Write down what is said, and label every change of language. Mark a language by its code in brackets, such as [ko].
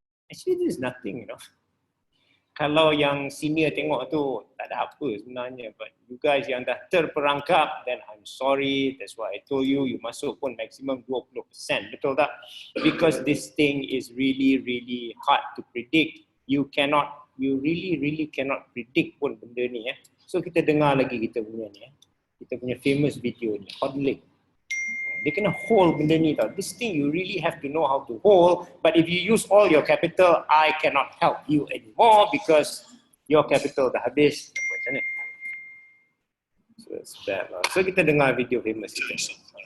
[en] Actually, this is nothing, you know. [ms] Kalau yang senior tengok tu, tak ada apa sebenarnya. [en] But you guys [ms] yang dah terperangkap, [en] then I'm sorry. That's why I told you, you masuk pun maksimum 20%. Betul tak? Because this thing is really, really hard to predict. You really cannot predict pun benda ni. [ms] So kita dengar lagi kita punya ni. Kita punya famous video ni, hodling. Dia kena hold benda ni tau. [en] This thing you really have to know how to hold. But if you use all your capital, I cannot help you anymore because your capital [ms] dah habis. Macam ni. [en] So it's bad lah. [ms] So kita dengar video famous kita.